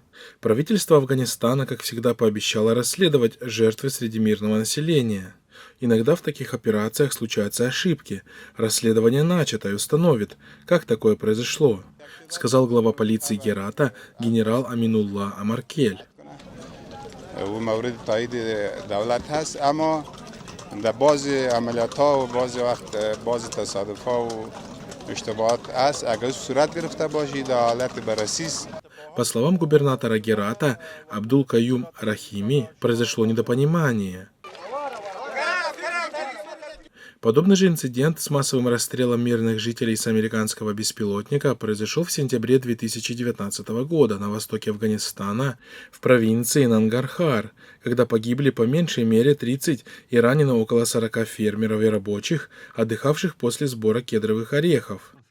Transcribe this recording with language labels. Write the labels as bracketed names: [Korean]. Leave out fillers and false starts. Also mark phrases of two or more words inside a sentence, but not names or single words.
[Russian] Правительство Афганистана, как всегда, пообещало расследовать жертвы среди мирного населения. Иногда в таких операциях случаются ошибки. Расследование начато и установит, как такое произошло, сказал глава полиции Герата генерал Аминулла Амаркель. [Persian] در بعضی عملیات‌ها و بعضی وقت بعضی تصادف‌ها و اشتباهات است اگر صورت گرفته باشی در حالت بررسی است. [Russian] По словам губернатора Герата Абдул-Каюм Рахими, произошло недопонимание. Подобный же инцидент с массовым расстрелом мирных жителей с американского беспилотника произошел в сентябре 2019 года на востоке Афганистана, в провинции Нангархар, когда погибли по меньшей мере 30 и ранено около 40 фермеров и рабочих, отдыхавших после сбора кедровых орехов.